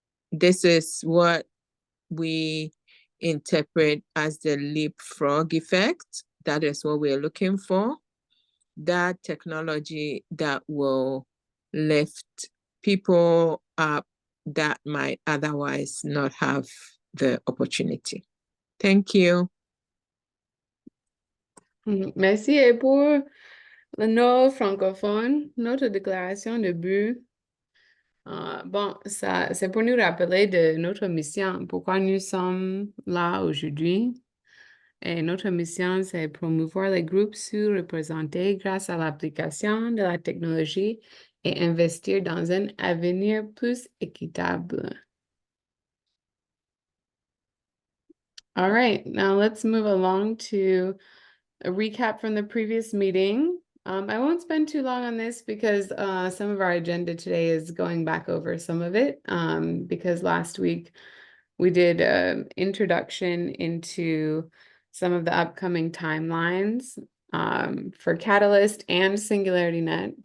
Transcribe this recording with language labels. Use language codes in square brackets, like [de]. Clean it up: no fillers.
[en] This is what we interpret as the leapfrog effect. That is what we're looking for. That technology that will lift people up that might otherwise not have the opportunity. Thank you. [fr] Merci. Et pour nos francophones, notre déclaration de but, bon, ça, c'est pour nous rappeler de notre mission, pourquoi nous sommes là aujourd'hui. Et notre mission, c'est promouvoir les groupes sous-représentés grâce à l'application de la technologie et investir dans un avenir plus équitable. [en] All right, now let's move along to a recap from the previous meeting. I won't spend too long on this because some of our agenda today is going back over some of it, because last week we did an introduction into some of the upcoming timelines for Catalyst and SingularityNet.